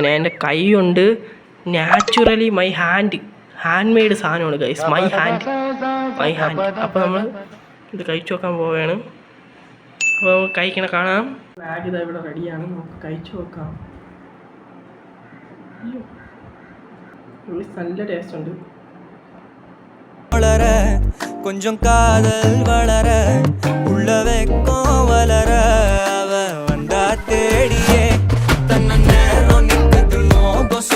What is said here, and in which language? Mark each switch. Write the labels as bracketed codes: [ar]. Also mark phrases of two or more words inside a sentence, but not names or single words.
[ml] ഞാൻ എൻ്റെ കൈ കൊണ്ട് [en] naturally hand made [ml] സാധനമാണ് [en] guys, my hand. [ml] അപ്പോൾ നമ്മൾ ഇത് കഴിച്ചു നോക്കാൻ പോവുകയാണ്. അപ്പോൾ നമുക്ക് കഴിക്കണ കാണാം. മാഗി ഇതാ ഇവിടെ റെഡിയാണ്, നമുക്ക് കഴിച്ചു നോക്കാം. നല്ല ടേസ്റ്റ് ഉണ്ട്. [ta] கொஞ்சம் காதல் வளர உள்ள வெக்கம் வளர அவ வந்தா தேடியே தன்ன நேரம் நிற்குது